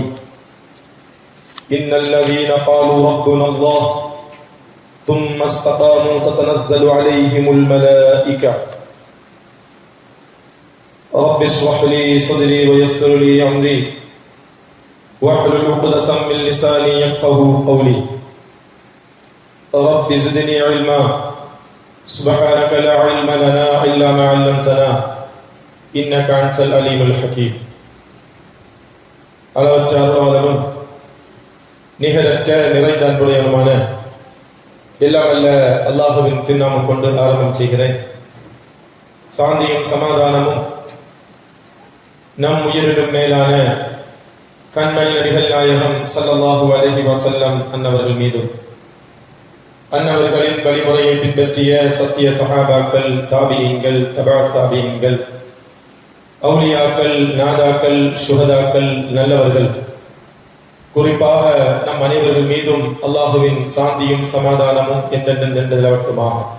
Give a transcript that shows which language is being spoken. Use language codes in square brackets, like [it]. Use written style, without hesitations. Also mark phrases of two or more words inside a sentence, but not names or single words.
[ar] إن الذين قالوا ربنا الله ثم استقاموا تتنزل عليهم الملائكة رب اشرح لي صدري ويسر لي أمري واحلل عقدة من لساني يفقهوا قولي رب زدني علما سبحانك لا علم لنا إلا ما علمتنا إنك أنت العليم الحكيم. [ta] அளவற்ற அருளாளனும் நிகரற்ற நிறைந்த அன்புடையவனுமான எல்லாம் அல்ல அல்லாஹுவின் திருநாமம் கொண்டு ஆரம்பம் செய்கிறேன். சாந்தியும் சமாதானமும் நம் உயிரிடும் மேலான கண்மணி நபிகள் நாயகம் [ar] صلى الله عليه وسلم [ta] அன்னவர்கள் மீதும், அன்னவர்களின் வழிமுறையை பின்பற்றிய சத்திய சஹாபாக்கள், தாபியீன்கள், தபா தாபியீன்கள், அவுலியாக்கள், நாதாக்கள், சுஹதாக்கள், நல்லவர்கள், குறிப்பாக நம் அனைவர்கள் மீதும் அல்லாஹுவின் சாந்தியும் சமாதானமும் என்றென்றென்றமாக.